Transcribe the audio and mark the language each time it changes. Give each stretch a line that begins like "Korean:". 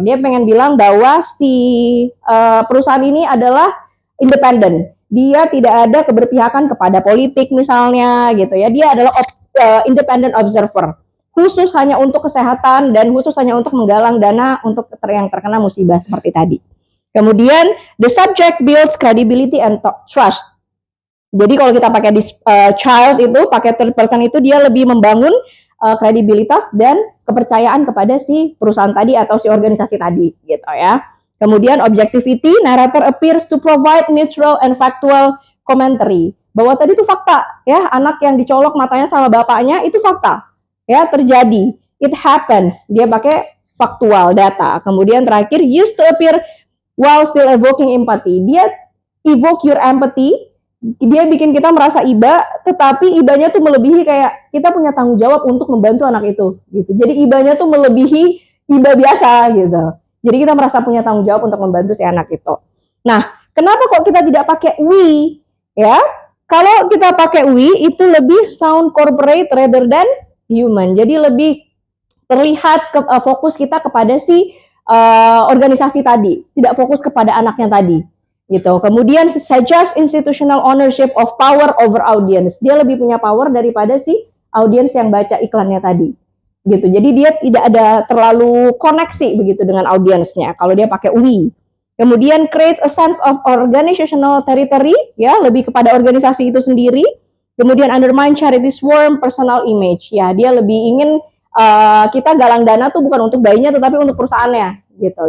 Indonesian: Dia pengen bilang bahwa si perusahaan ini adalah independen. Dia tidak ada keberpihakan kepada politik misalnya gitu ya. Dia adalah
English: independent observer.
Indonesian: Khusus hanya untuk kesehatan dan khusus hanya untuk menggalang dana untuk yang terkena musibah seperti tadi.
English: Kemudian the subject builds credibility and trust.
Indonesian: Jadi kalau kita pakai this child itu, pakai third person itu, dia lebih membangun kredibilitas dan kepercayaan kepada si perusahaan tadi atau si organisasi tadi gitu ya.
English: Kemudian objectivity, narrator appears to provide neutral and factual commentary.
Indonesian: Bahwa tadi itu fakta ya, anak yang dicolok matanya sama bapaknya itu fakta ya, terjadi,
English: it happens.
Indonesian: Dia pakai faktual data. Kemudian terakhir,
English: used to appear while still evoking empathy.
Indonesian: Dia
English: evoke your empathy.
Indonesian: Dia bikin kita merasa iba, tetapi ibanya tuh melebihi, kayak kita punya tanggung jawab untuk membantu anak itu gitu. Jadi ibanya tuh melebihi iba biasa gitu. Jadi kita merasa punya tanggung jawab untuk membantu si anak itu. Nah, kenapa kok kita tidak pakai we ya? Kalau kita pakai we itu lebih
English: sound corporate rather than human.
Indonesian: Jadi lebih terlihat fokus kita kepada si organisasi tadi, tidak fokus kepada anaknya tadi. Gitu.
English: Kemudian suggest institutional ownership of power over audience.
Indonesian: Dia lebih punya power daripada si audience yang baca iklannya tadi. Gitu. Jadi dia tidak ada terlalu koneksi begitu dengan audiensnya kalau dia pakai we. Kemudian
English: create a sense of organizational territory,
Indonesian: ya, lebih kepada organisasi itu sendiri. Kemudian
English: undermine charity's warm personal image.
Indonesian: Ya, dia lebih ingin kita galang dana tuh bukan untuk bayinya tetapi untuk perusahaannya gitu.